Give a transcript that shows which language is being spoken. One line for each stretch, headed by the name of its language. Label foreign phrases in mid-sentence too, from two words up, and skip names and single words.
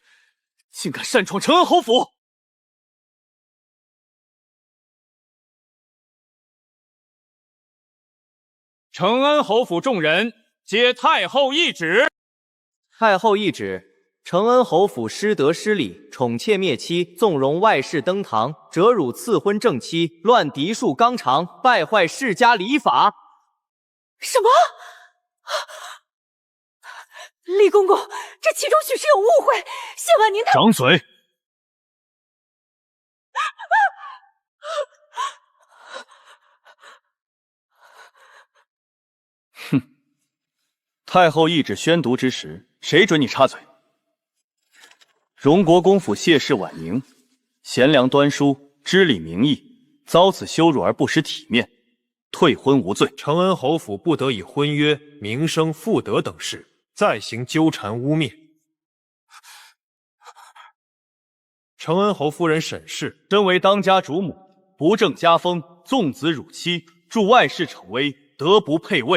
Chinese: 竟敢擅闖承恩侯府！承恩侯府眾人接太后懿旨。太后懿旨：承恩侯府失德失禮，寵妾滅妻，縱容外室登堂，折辱賜婚正妻，亂嫡庶綱常，敗壞世家禮法。什麼？李公公，這其中許是有誤會。謝婉寧她…… 掌嘴！哼！太后懿旨宣讀之時，誰准你插嘴？榮國公府謝氏婉寧，賢良端淑，知禮明義，遭此羞辱而不失體面， 退婚無罪。承恩侯府不得以婚约、名声、妇德等事再行纠缠污蔑。承恩侯夫人沈氏，身為當家主母，不正家风，縱子辱妻，助外室逞威，德不配位。